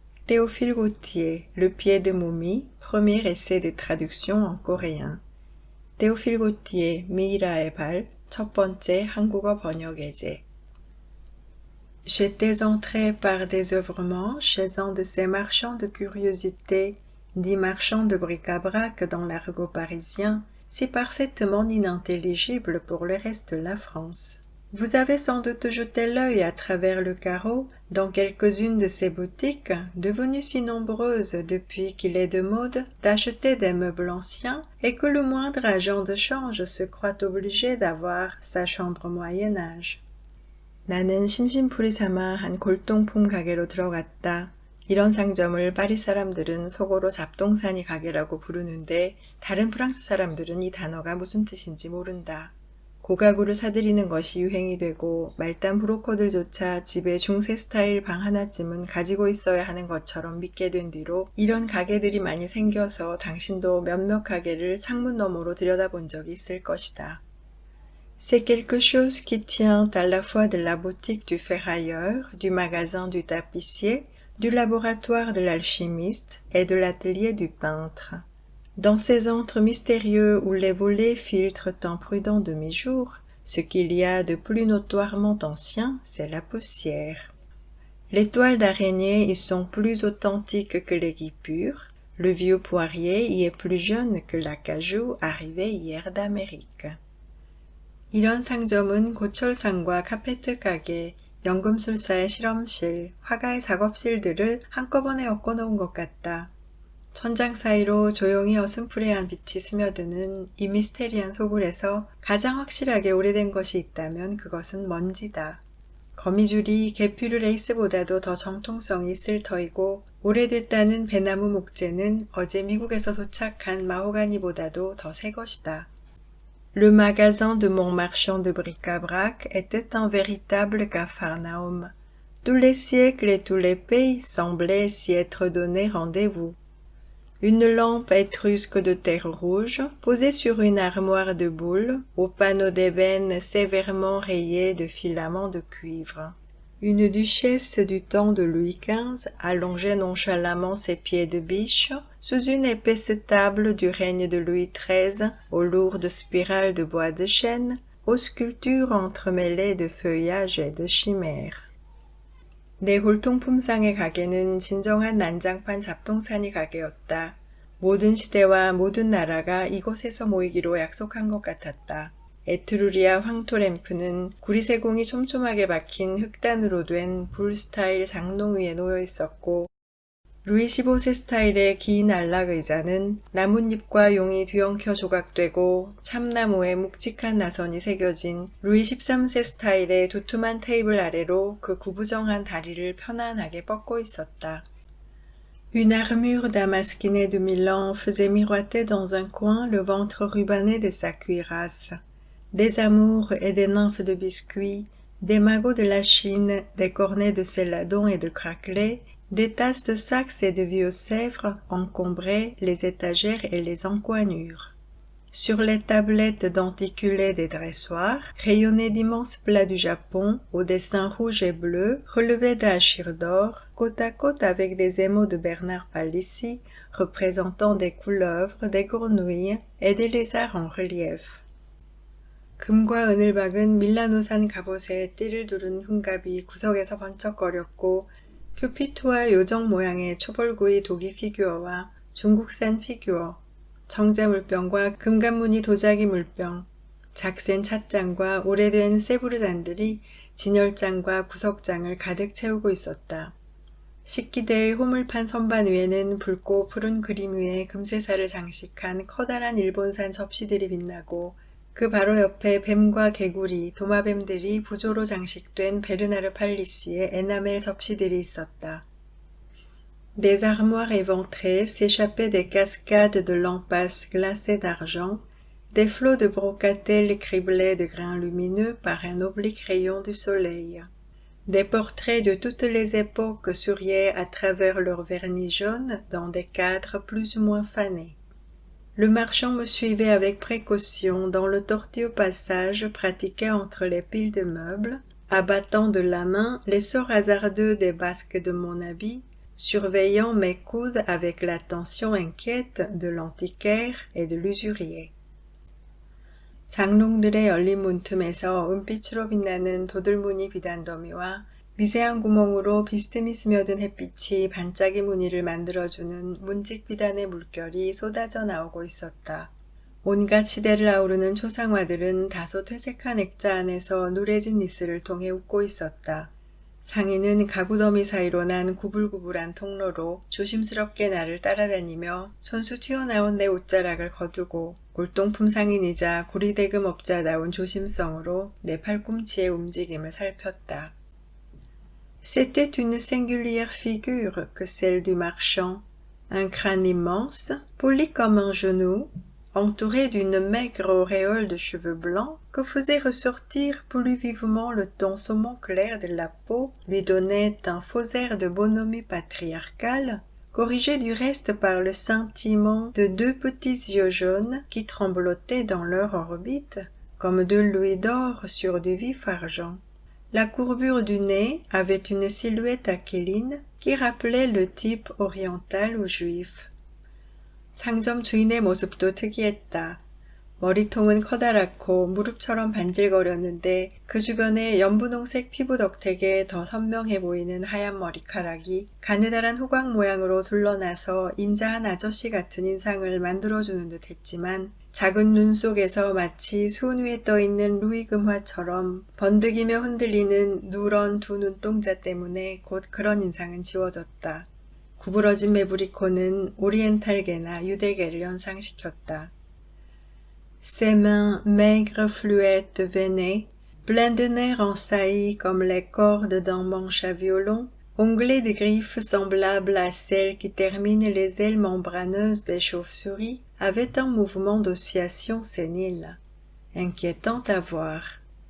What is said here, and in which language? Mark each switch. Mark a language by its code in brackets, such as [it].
[fr] Théophile Gautier, Le pied de momie, premier essai de traduction en coréen. [ko] Théophile Gautier, 미이라의 발, 첫 번째 한국어 번역 예제. [fr] J'étais entré par désœuvrement chez un de ces marchands de curiosités, dits marchands de bric-à-brac dans l'argot parisien, si parfaitement inintelligible pour le reste de la France. Vous avez sans doute jeté l'œil à travers le carreau dans quelques-unes de ces boutiques, devenues si nombreuses depuis qu'il est de mode d'acheter des meubles anciens et que le moindre agent de change se croit obligé d'avoir sa chambre Moyen-Âge. [ko] 나는 심심풀이 삼아 한 골동품 가게로 들어갔다. 이런 상점을 파리 사람들은 속어로 잡동사니 가게라고 부르는데 다른 프랑스 사람들은 이 단어가 무슨 뜻인지 모른다. 고가구를 사들이는 것이 유행이 되고 말단 브로커들조차 집에 중세 스타일 방 하나쯤은 가지고 있어야 하는 것처럼 믿게 된 뒤로 이런 가게들이 많이 생겨서 당신도 몇몇 가게를 창문 너머로 들여다본 적이 있을 것이다. [fr] C'est quelque chose qui tient à la fois de la boutique du ferrailleur, du magasin du tapissier, du laboratoire de l'alchimiste et de l'atelier du peintre. Dans ces antres mystérieux où les volets filtrent un prudent demi-jour, ce qu'il y a de plus notoirement ancien, c'est la poussière. Les toiles d'araignée y sont plus authentiques que les guipures, le vieux poirier y est plus jeune que l'acajou arrivé hier d'Amérique. [ko] 이런 상점은 고철상과 카페트 가게, 연금술사의 실험실, 화가의 작업실들을 한꺼번에 엮어놓은 것 같다. 천장 사이로 조용히 어슴푸레한 빛이 스며드는 이 미스테리한 소굴에서 가장 확실하게 오래된 것이 있다면 그것은 먼지다. 거미줄이 게‌퓨르 레이스보다도 더 정통성이 있을 터이고 오래됐다는 배나무 목재는 어제 미국에서 도착한 마호가니보다도 더 새 것이다. [fr] Le magasin de mon marchand de bric-à-brac était un véritable capharnaüm. Tous les siècles et tous les pays semblaient s'y être donné rendez-vous. Une lampe étrusque de terre rouge, posée sur une armoire de boulle, aux panneaux d'ébène sévèrement rayés de filaments de cuivre. Une duchesse du temps de Louis XV allongeait nonchalamment ses pieds de biche sous une épaisse table du règne de Louis XIII, aux lourdes spirales de bois de chêne, aux sculptures entremêlées de feuillages et de chimères. [ko] 내 골동품상의 가게는 진정한 난장판 잡동사니 가게였다. 모든 시대와 모든 나라가 이곳에서 모이기로 약속한 것 같았다. 에트루리아 황토 램프는 구리세공이 촘촘하게 박힌 흑단으로 된 불 스타일 장롱 위에 놓여 있었고 루이 15세 스타일의 긴 안락 의자는 나뭇잎과 용이 뒤엉켜 조각되고 참나무에 묵직한 나선이 새겨진 루이 13세 스타일의 두툼한 테이블 아래로 그 구부정한 다리를 편안하게 뻗고 있었다. [fr] Une armure damasquinée de Milan faisait miroiter dans un coin le ventre rubané de sa cuirasse. Des amours et des nymphes de biscuits, des magots de la Chine, des cornets de céladon et de craquelets, des tasses de Saxe et de vieux Sèvres encombraient les étagères et les encoignures. Sur les tablettes denticulées des dressoirs, rayonnaient d'immenses plats du Japon, aux dessins rouges et bleus, relevés d'hachires d'or, côte à côte avec des émaux de Bernard Palissy, représentant des couleuvres, des grenouilles et des lézards en relief. [ko] 금과 은을 박은 밀라노산 갑옷에 띠를 두른 흉갑이 구석에서 번쩍거렸고 큐피트와 요정 모양의 초벌구이 독이 피규어와 중국산 피규어, 정제 물병과 금관무늬 도자기 물병, 작센 찻잔과 오래된 세부르잔들이 진열장과 구석장을 가득 채우고 있었다. 식기대의 호물판 선반 위에는 붉고 푸른 그림 위에 금세사를 장식한 커다란 일본산 접시들이 빛나고 그 바로 옆에 뱀과 개구리, 도마뱀들이 부조로 장식된 베르나르 팔리시의 에나멜 접시들이 있었다. [fr] Des armoires éventrées s'échappaient des cascades de lampasses glacées d'argent, des flots de brocatelles criblés de grains lumineux par un oblique rayon du soleil. Des portraits de toutes les époques souriaient à travers leur vernis jaune dans des cadres plus ou moins fanés. Le marchand me suivait avec précaution dans le tortueux passage pratiqué entre les piles de meubles, abattant de la main les sorts hasardeux des basques de mon habit, surveillant mes coudes avec l'attention inquiète de l'antiquaire et de l'usurier. [ko] 장롱들의 열린 문틈에서 은빛으로 빛나는 도들무늬 비단더미와 미세한 구멍으로 비스듬히 스며든 햇빛이 반짝이 무늬를 만들어주는 문직 비단의 물결이 쏟아져 나오고 있었다. 온갖 시대를 아우르는 초상화들은 다소 퇴색한 액자 안에서 누래진 니스를 통해 웃고 있었다. 상인은 가구더미 사이로 난 구불구불한 통로로 조심스럽게 나를 따라다니며 손수 튀어나온 내 옷자락을 거두고 골동품 상인이자 고리대금업자다운 조심성으로 내 팔꿈치의 움직임을 살폈다. [fr] C'était une singulière figure que celle du marchand. Un crâne immense, poli comme un genou, entouré d'une maigre auréole de cheveux blancs que faisait ressortir plus vivement le ton saumon clair de la peau, lui donnait un faux air de bonhomie patriarcale, corrigé du reste par le scintillement de deux petits yeux jaunes qui tremblotaient dans leur orbite, comme deux louis d'or sur du vif argent. La courbure du nez avait une silhouette aquiline qui rappelait le type oriental ou juif. [ko] 상점 주인의 모습도 특이했다. 머리통은 커다랗고 무릎처럼 반질거렸는데 그 주변에 연분홍색 피부 덕택에 더 선명해 보이는 하얀 머리카락이 가느다란 후광 모양으로 둘러나서 인자한 아저씨 같은 인상을 만들어주는 듯 했지만 작은 눈 속에서 마치 수은 위에 떠있는 루이 금화처럼 번득이며 흔들리는 누런 두 눈동자 때문에 곧 그런 인상은 지워졌다. 구부러진 매부리코는 오리엔탈계나 유대계를 연상시켰다. [fr] Ses mains maigres, fluettes, veinées, pleines de nerfs en saillie comme les cordes d'un manche à violon, onglées de griffes semblables à celles qui terminent les ailes membraneuses des chauves-souris, avaient un mouvement d'oscillation sénile, inquiétant à voir.